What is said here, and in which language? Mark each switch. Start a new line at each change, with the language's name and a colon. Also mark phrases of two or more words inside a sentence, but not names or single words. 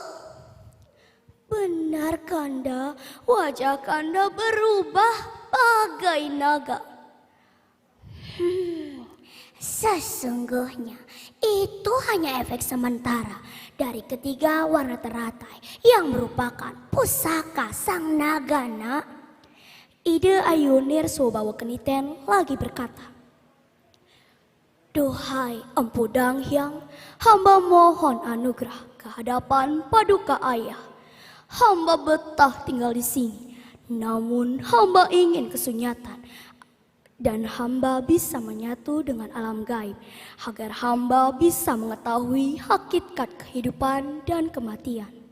Indonesian: Benar Kanda, wajah Kanda berubah bagai naga. Sesungguhnya itu hanya efek sementara dari ketiga warna teratai yang merupakan pusaka sang naga, nak. Ide Ayu Nirsobawa Keniten lagi berkata, duhai Empu Dang Hyang, hamba mohon anugerah kehadapan paduka ayah. Hamba betah tinggal di sini, namun hamba ingin kesunyatan dan hamba bisa menyatu dengan alam gaib agar hamba bisa mengetahui hakikat kehidupan dan kematian.